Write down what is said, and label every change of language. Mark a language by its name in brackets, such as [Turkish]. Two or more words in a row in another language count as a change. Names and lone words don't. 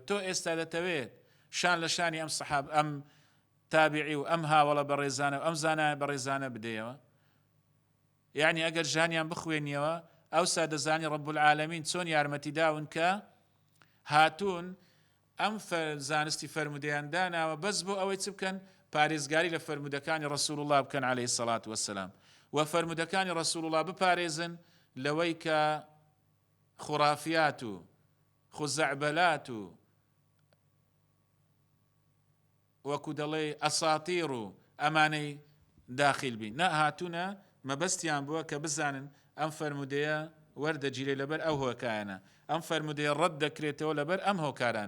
[Central Kurdish] تۆ ئێستا دەتەوێت شان لە شانی ئەم سەحاب ئەم تابعی و ئەم هاوڵە بەڕێزانە و ئەم زانایە بەڕێزانە بدەیەوە؟ یعنی ئەگەر ژانیان بخوێنیەوە ئەوسا دەزانی [Arabic] ڕەب العالەمین [Central Kurdish] چۆن یارمەتی داون کە هاتوون ئەم زانستی فەرمودەیان داناوە بەس بۆ ئەوەی چ بکەن؟ پارێزگاری لە فەرمودەکانی ڕەسوول الله بکەن [Arabic] عليه الصلاة والسلام، [Central Kurdish] و فەرمودەکانی ڕەسوول الله بپارێزن لەوەی کە خوڕافیات و خوزەعبەلات و وەکو دەڵێ ئەساتیر و ئەمانەی داخل بین. نەهاتوونە مەبەستیان بووە کە بزانن ئەم فەرمودەیە وەردەگیرێ لەبەر ئەو هۆکارانە، ئەم فەرمودەیە ڕەت دەکرێتەوە لەبەر ئەم هۆکارانە.